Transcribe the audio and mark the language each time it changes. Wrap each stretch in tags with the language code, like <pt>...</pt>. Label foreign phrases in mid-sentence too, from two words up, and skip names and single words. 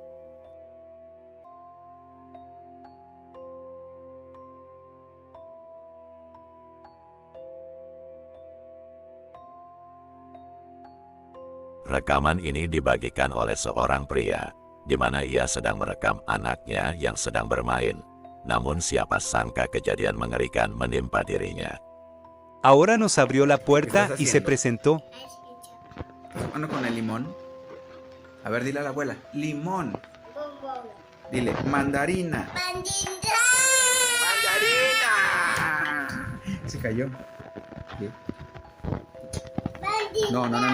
<id>Rekaman ini dibagikan oleh seorang pria, di mana ia sedang merekam anaknya yang sedang bermain. Namun siapa sangka kejadian mengerikan menimpa dirinya.</id> <es>Ahora nos abrió la puerta y se presentó. Mano con el limón. A ver, dile a la abuela. Limón. Dile, mandarina. ¡Mandarina! Se cayó. ¿Qué? No.</es>